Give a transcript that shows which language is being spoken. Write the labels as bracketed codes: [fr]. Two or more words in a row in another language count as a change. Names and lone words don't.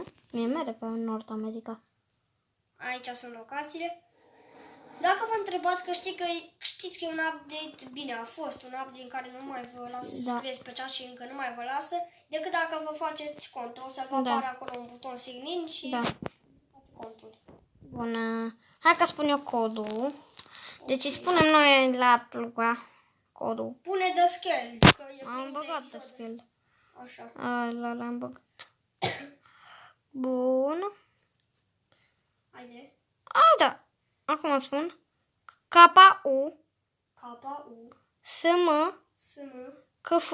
[ro] Mie merge pe Nord America. Aici sunt locațiile. Dacă vă întrebați că știți că e un update, bine, a fost un update în care nu mai vă lasă să scrieți pe chat și încă nu mai vă lasă, decât dacă vă faceți cont. O să vă apare acolo un buton [en] sign in [ro] și contul. Bun. Hai că spun eu codul. Deci îi spunem noi la Luca codul. [en] Pune the scale, [ro] că e Am băgat de scale. Așa. L-am băgat. Bun. Haide. Da. Acum spun. K-U. K-U. S-M. S-M. K-F.